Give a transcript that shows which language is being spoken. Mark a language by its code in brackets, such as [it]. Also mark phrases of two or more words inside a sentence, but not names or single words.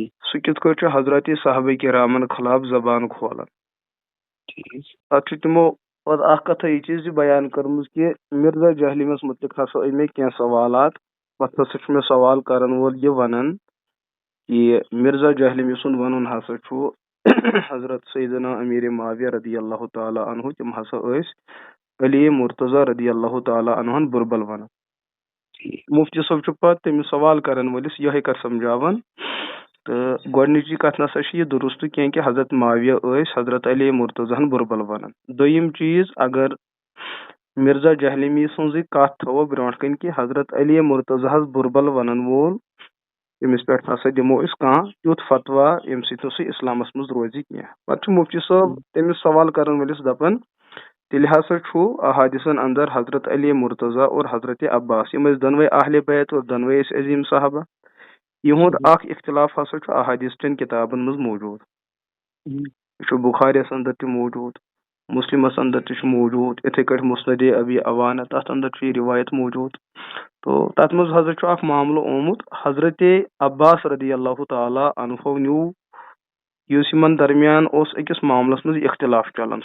[ks] سُہ کِتھ کٲٹھۍ چھُ حضرت صحابہ کرامن خلاف زبان کھولان. تتھ چھُ تِمو پتہٕ اکھ کتھا یہ چیٖز تہِ بیان کٔرمٕژ کہِ مرزا جہلمس متعلق ہسا أنۍ مےٚ کینٛہہ سوالات. پتہٕ ہسا چھُ مےٚ سوال کرن وول یہِ ونان کہِ مرزا جہلمی سُنٛد ونُن ہسا چھُ حضرت سیدنا امیر معاویہ [ar] رضی اللہ تعالیٰ عنہ [ks] تِم ہسا ٲسۍ علی مرتضیٰ [ar] رضی اللہ تعالیٰ عنہن [ks] بُربل ونان. مفتی صٲب چھُ پتہٕ تٔمِس سوال کرن وٲلِس یِہے کتھ سمجھاوان. تہٕ گۄڈنِچی کتھ نسا چھِ یہِ درست کینٛہہ کہِ حضرت معاویہ ٲسۍ حضرت علی مرتضیٰ ہن بُربل ونان. دوٚیِم چیٖز اگر مرزا جہلمی سٕنٛزٕے کتھ تھاوو برونٛٹھ کَنۍ کہِ حضرت علی مرتضیٰ ہس بُربل ونن وول تٔمِس پٮ۪ٹھ ہسا دِمو أسۍ کانٛہہ تیُتھ فتوا ییٚمہِ سۭتۍ نہٕ سُہ اسلامس منٛز روزِ کینٛہہ. پتہٕ چھُ مفتی صٲب تٔمِس سوال کرن وٲلِس دپان تیٚلہِ ہسا چھُ احادیثن اندر حضرت علی مرتضیٰ اور حضرت عباس یِم ٲسۍ دۄنوے اہلِ بیت اور دۄنوے ٲسۍ عظیٖم صحابہ. یِہُنٛد اکھ اختلاف ہسا چھُ احادیث چٮ۪ن کِتابن منٛز موٗجوٗد. یہِ چھُ بُخاریَس اندر تہِ موٗجوٗد، مسلمس اندر تہِ چھُ موٗجوٗد، یِتھٕے کٲٹھۍ مسند ابی عوانہ تتھ اندر چھُ یہِ روایت موٗجوٗد. تو تتھ منٛز ہسا چھُ اکھ معاملہٕ آمُت. حضرت عباس [ar] رضی اللہ تعالیٰ عنہو [ks] نیوٗ یُس یِمن درمیان اوس أکِس معاملس منٛز اختلاف چلان.